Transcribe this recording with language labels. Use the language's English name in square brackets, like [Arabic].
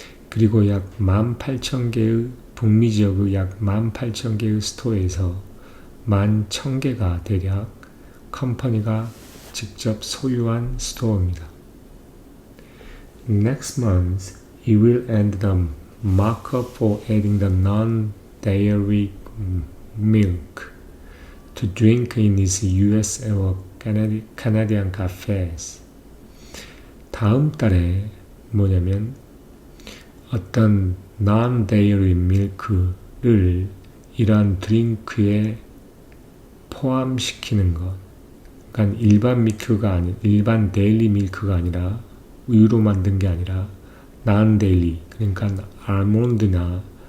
[Korean] 그리고 약 18,000개의 북미 지역의 약 18,000개의 스토어에서 11,000개가 대략 컴퍼니가 직접 소유한 스토어입니다. [English] Next month, it will end the markup for adding the non-dairy milk to drink in its US or Canadian cafes. [Korean] 다음 달에 뭐냐면 어떤 non-dairy milk를 이러한 드링크에 포함시키는 것. 그러니까 일반 데일리 밀크가 아니라 우유로 만든 게 아니라 non-dairy 그러니까 아몬드나